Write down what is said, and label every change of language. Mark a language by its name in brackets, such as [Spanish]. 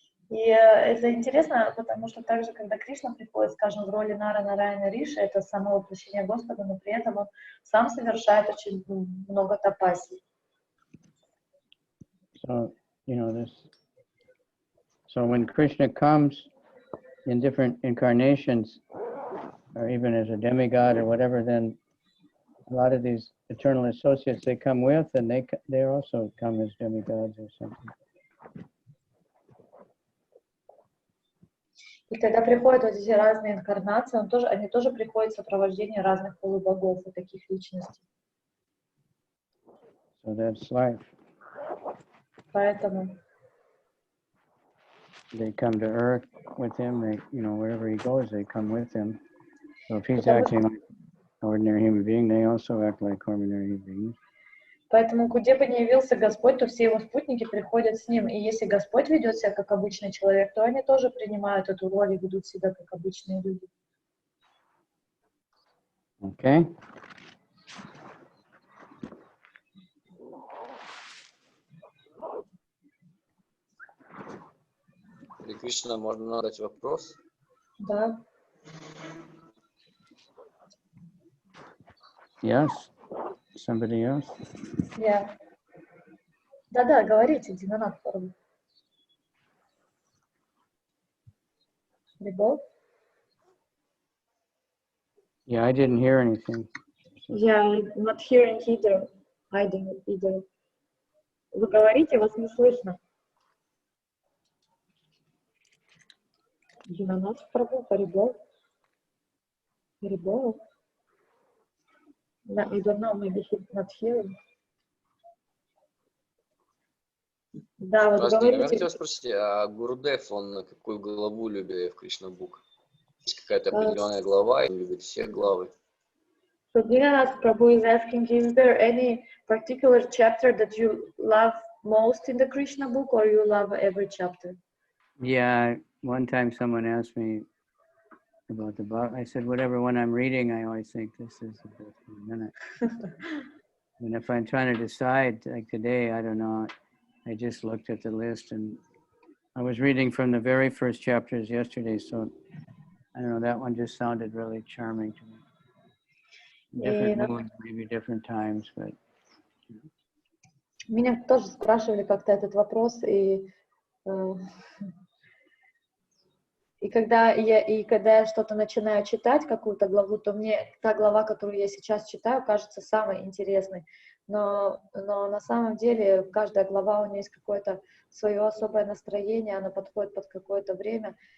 [Russian] И это интересно, потому что также, когда Кришна приходит, скажем, в роли Нараяна Риши, это само воплощение Господа, но при этом он сам совершает очень много тапасий. [English] So, you know, so when Krishna comes in different incarnations, or even as a demigod or whatever, then a lot of these eternal associates they come with, and they also come as demigods or something. [Russian] И когда приходят вот эти разные инкарнации, они тоже приходят в сопровождении разных полубогов и таких личностей. [English] So that's life. [Russian] Поэтому [English] they come to earth with him. They, you know, wherever he goes, they come with him. So if he's acting like an ordinary human being, they also act like ordinary human beings. [Russian] Поэтому, где бы ни явился Господь, то все его спутники приходят с ним. И если Господь ведет себя как обычный человек, то они тоже принимают эту роль и ведут себя как обычные люди. [English] Okay. [Russian] Шри Кришна, можно задать вопрос? Да. [English] Yes. Somebody else? Yeah. [Russian] Да, говорите, Динанат Пару. Любовь? [English] Yeah, I didn't hear anything. Yeah, not hearing either. I didn't either. [Russian] Вы говорите, вас не слышно. Динанат Пару, Парибол. Парибол. [English] I don't know, maybe he's not hearing. [Russian] Да, вот Здравствуйте, я говорите. хотел спросить, а Гурудев, он какую главу любит в Krishna Book? Есть какая-то определенная глава, или любит все главы? [English] So Dinanath Prabhu is asking, is there any particular chapter that you love most in the Krishna book, or you love every chapter? Yeah, one time someone asked me about the book. I said, whatever one I'm reading, I always think this is the best one. And if I'm trying to decide, like today, I don't know, I just looked at the list and I was reading from the very first chapters yesterday, so I don't know, that one just sounded really charming to me. Different moods, maybe different times, but... [Russian] Меня тоже спрашивали как-то этот вопрос, и когда я что-то начинаю читать, какую-то главу, то мне та глава, которую я сейчас читаю, кажется самой интересной. Но на самом деле каждая глава, у нее есть какое-то свое особое настроение, она подходит под какое-то время.